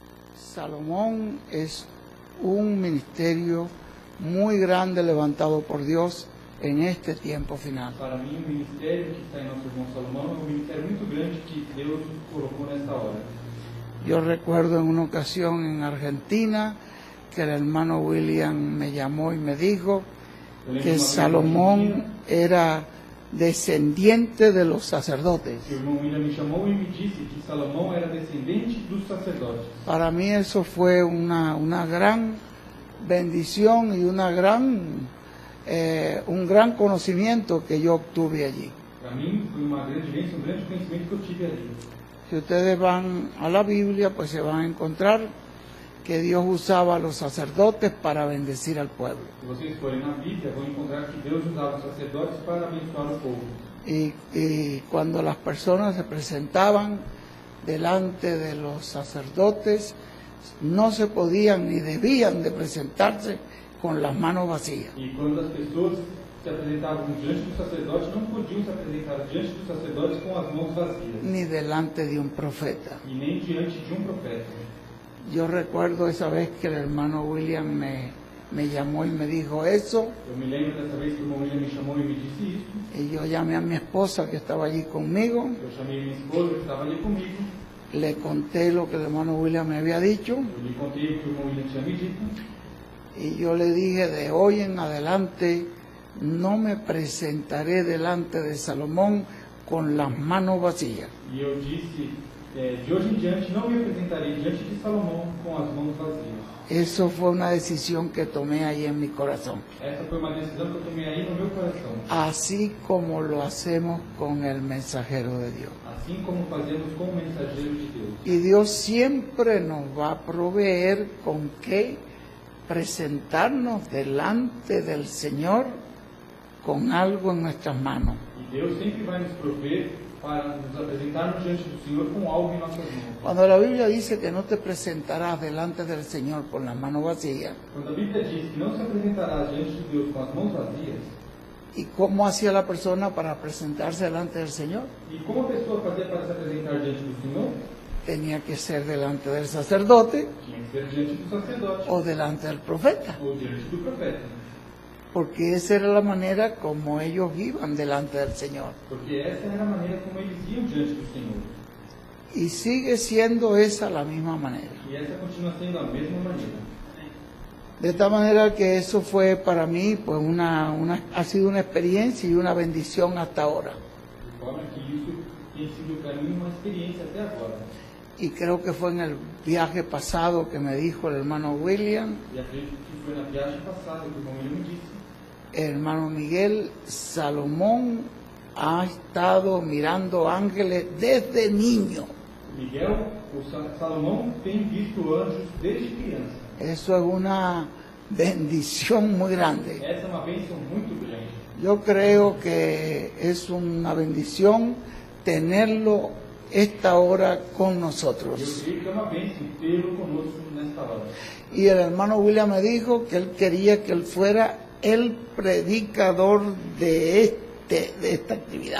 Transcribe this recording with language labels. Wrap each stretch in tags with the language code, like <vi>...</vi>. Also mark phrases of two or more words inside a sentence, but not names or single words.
<es>Salomón es un ministerio muy grande levantado por Dios en este tiempo final.</es> <pt>Para mim, o ministério que está em nosso irmão Salomão é um ministério muito grande que Deus colocou nesta hora.</pt> <es>Yo recuerdo en una ocasión en Argentina que el hermano William me llamó y me dijo que Salomón era descendiente de los sacerdotes.</es> <pt>O irmão William me chamou e me disse que Salomão era descendente dos sacerdotes.</pt> <es>Para mí eso fue una gran bendición y un gran conocimiento que yo obtuve allí.</es> <pt>Para mim, foi uma grande bênção, um grande conhecimento que eu tive ali.</pt> <es>Si ustedes van a la Biblia, pues se van a encontrar que Dios usaba a los sacerdotes para bendecir al pueblo.</es> <pt>Se vocês forem na Bíblia, vão encontrar que Deus usava os sacerdotes para abençoar o povo.</pt> <es>Y cuando las personas se presentaban delante de los sacerdotes, no se podían ni debían de presentarse con las manos vacías.</es> <pt>E quando as pessoas se apresentavam diante dos sacerdotes, não podiam se apresentar diante dos sacerdotes com as mãos vazias.</pt> <es>Ni delante de un profeta.</es> <pt>E nem diante de um profeta.</pt> <es>Yo recuerdo esa vez que el hermano William me llamó y me dijo eso,</es> <pt>Eu me lembro dessa vez que o irmão William me chamou e me disse isso.</pt> <es>y yo llamé a mi esposa que estaba allí conmigo,</es> <pt>Eu chamei minha esposa, que estava ali comigo.</pt> <es>le conté lo que el hermano William me había dicho,</es> <pt>Eu lhe contei o que o irmão William tinha me dito.</pt> <es>y yo le dije, de hoy en adelante no me presentaré delante de Salomón con las manos vacías.</es> <pt>E eu disse, de hoje em diante não me apresentarei diante de Salomão com as mãos vazias.</pt> <es>Eso fue una decisión que tomé ahí en mi corazón.</es> <pt>Essa foi uma decisão que eu tomei aí no meu coração.</pt> <es>Así como lo hacemos con el mensajero de Dios.</es> <pt>Assim como fazemos com o mensageiro de Deus.</pt> <es>Y Dios siempre nos va a proveer con qué presentarnos delante del Señor con algo en nuestras manos.</es> <pt>E Deus sempre vai nos prover para nos apresentarmos diante do Senhor com algo em nossas mãos.</pt> <es>Cuando la Biblia dice que no te presentarás delante del Señor con las manos vacías,</es> <pt>Quando a Bíblia diz que não se apresentará diante de Deus com as mãos vazias,</pt> <es>¿y cómo hacía la persona para presentarse delante del Señor?</es> <pt>e como a pessoa fazia para se apresentar diante do Senhor?</pt> <es>Tenía que ser delante del sacerdote</es> <pt>Tinha que ser diante do sacerdote</pt> <es>o delante del profeta,</es> <pt>ou diante do profeta.</pt> <es>porque esa era la manera como ellos iban delante del Señor.</es> <pt>Porque essa era a maneira como eles iam diante do Senhor.</pt> <es>Y sigue siendo esa la misma manera.</es> <pt>E essa continua sendo a mesma maneira.</pt> <es>De tal manera que eso fue para mí pues ha sido una experiencia y una bendición hasta ahora.</es> <pt>De forma que isso tem sido para mim uma experiência até agora.</pt> <es>Y creo que fue en el viaje pasado que me dijo el hermano William,</es> <pt>E acredito que foi na viagem passada que o irmão William me disse.</pt> <es>el hermano Miguel, Salomón ha estado mirando ángeles desde niño.</es> <pt>Miguel, o Salomão tem visto anjos desde criança.</pt> <es>Eso es una bendición muy grande.</es> <pt>Essa é uma bênção muito grande.</pt> <es>Yo creo que es una bendición tenerlo esta hora con</es> <pt>Eu</pt> <es>nosotros.</es> <pt>creio que é uma bênção tê-lo conosco nesta hora.</pt> <es>Y el hermano William me dijo que él quería que él fuera el predicador de esta actividad.</es>